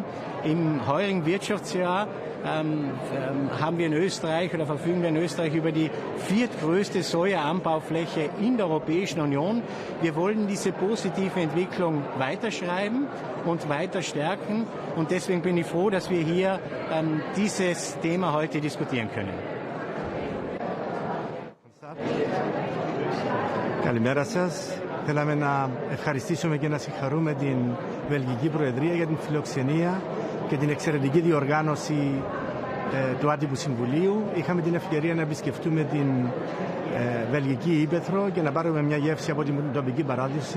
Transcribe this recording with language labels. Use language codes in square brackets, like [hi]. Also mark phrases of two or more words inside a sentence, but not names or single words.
[de] Im heurigen Wirtschaftsjahr haben wir in Österreich oder verfügen wir in Österreich über die viertgrößte Sojaanbaufläche in der Europäischen Union. Wir wollen diese positive Entwicklung weiterschreiben und weiter stärken. Und deswegen bin ich froh, dass wir hier dieses Thema heute diskutieren können. [el] Καλημέρα σας. Θέλαμε να ευχαριστήσουμε και να συγχαρούμε την Βελγική Προεδρία για την φιλοξενία και την εξαιρετική διοργάνωση του Άτυπου Συμβουλίου. Είχαμε την ευκαιρία να επισκεφτούμε την Βελγική Ύπαιθρο και να πάρουμε μια γεύση από την τοπική παράδοση.